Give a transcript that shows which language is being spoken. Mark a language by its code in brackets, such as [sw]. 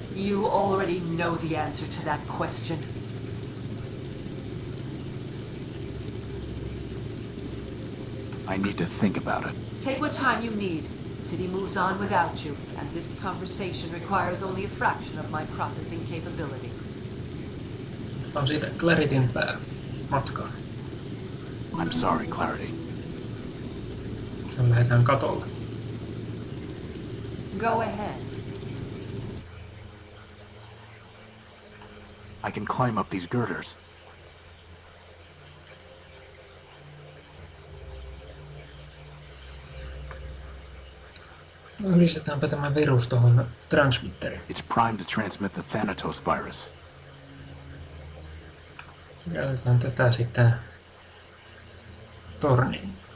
[en] You already know the answer to that question. I need to think about it. Take what time you need. The city moves on without you, and this conversation requires only a fraction of my processing capability. [fi] On siitä Clarityn pää matkaan. [en] I'm sorry, Clarity. [fi] Lähdetään katolle. [en] Go ahead. I can climb up these girders. [fi] Yhdistetäänpä tämä virus tuohon transmitteriin. [en] It's primed to transmit the Thanatos virus. [fi] Käytetään tätä sitten torniin.